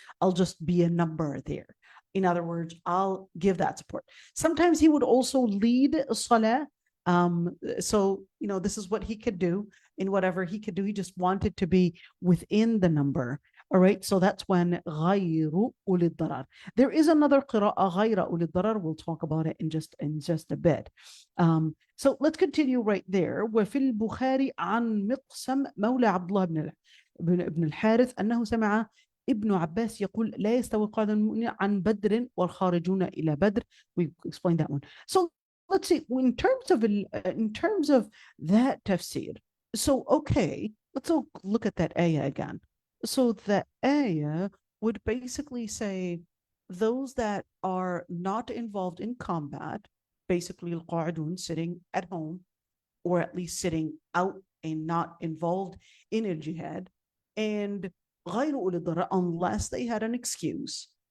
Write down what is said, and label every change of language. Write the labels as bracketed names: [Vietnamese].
[English] I'll just be a number there. In other words, I'll give that support. Sometimes he would also lead salah. So, this is what he could do. In whatever he could do, he just wanted to be within the number. All right, so that's when [Arabic] غَيْرُ أُولِي الضَّرَرِ. [English] There is another [Arabic] قراءة غَيْرَ أُولِي الضَّرَرِ. [English] We'll talk about it in just a bit. So let's continue right there. [Arabic] وفي البخاري عن مقسم مولى عبد الله بن الحارث أنه سمع ابن عباس يقول لا يستوي القاعدون المؤمنين عن بدر والخارجون إلى بدر. [English] We explained that one. So let's see, in terms of that tafsir. So okay, let's look at that ayah again. So the ayah would basically say those that are not involved in combat, basically al-qa'idun, sitting at home, or at least sitting out and not involved in a jihad, and [Arabic] غير أولي الضرر, [English] unless they had an excuse.